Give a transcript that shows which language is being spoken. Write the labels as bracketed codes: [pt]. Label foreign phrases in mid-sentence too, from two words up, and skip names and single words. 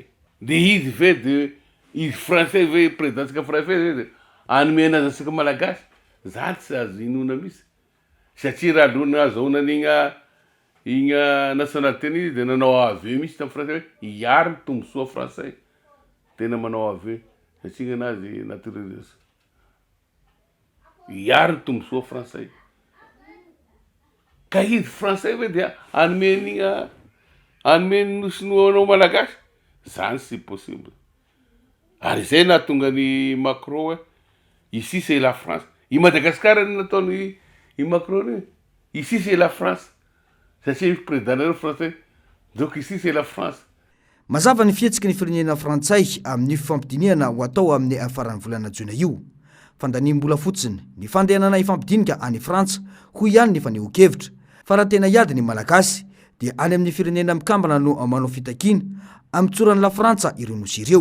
[mg] de izy ve de izy frantsay ve présidentsika frantsay de anomena azantsika malagasy zany tsy azo inona mihitsy satria raha lohana azahoana igna nationalité izy de nanao aveu mihitsy tamin'ny frantsay hoe hiaro ny tombosoa frantsay tena manao aveu satria gnanazy naturalisation hiaro ny tombosoa frantsay ka izy frantsay hoe dia anomeny nosinoanao malagasy zany sy possible ary zay nahatonga ny Macron hoe [fr] ici c'est la France [mg] i Madagasikara nataony i Macron [fr] ici c'est la France [mg] satria [fr] président français donc ici c'est la France. [mg] Mazava ny fihetsiky ny firenena frantsay amin'ny fifampidiniana ho atao amin'ny afaran'ny volana Jona io. Fandanimbola fotsiny ny fandehanana ifampidinika any Frantsa hoy ihany ny fanehoan-kevitra fa raha tena hiady ny malagasy dia any amin'ny firenena mikambana no manao fitakiana amitsoran'ny la Frantsa ireo nosy ireo.